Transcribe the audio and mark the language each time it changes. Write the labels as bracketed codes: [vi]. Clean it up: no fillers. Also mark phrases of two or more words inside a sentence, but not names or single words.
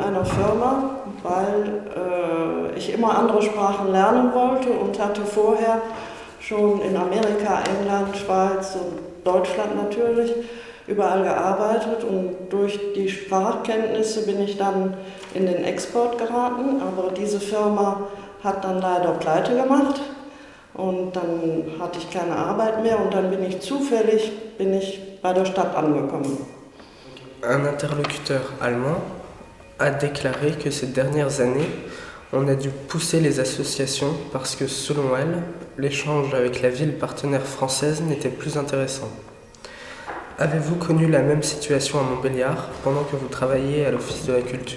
[de] einer Firma, weil ich immer andere Sprachen lernen wollte und hatte vorher schon in Amerika, England, Schweiz und Deutschland natürlich überall gearbeitet, und durch die Sprachkenntnisse bin ich dann in den Export geraten, aber diese Firma hat dann leider pleite gemacht und dann hatte ich keine Arbeit mehr und dann bin ich zufällig bei der Stadt angekommen. [fr] Un interlocuteur allemand a déclaré que ces dernières années, on a dû pousser les associations parce que, selon elle, l'échange avec la ville partenaire française n'était plus intéressant. Avez-vous connu la même situation à Montbéliard pendant que vous travailliez à l'Office de la Culture?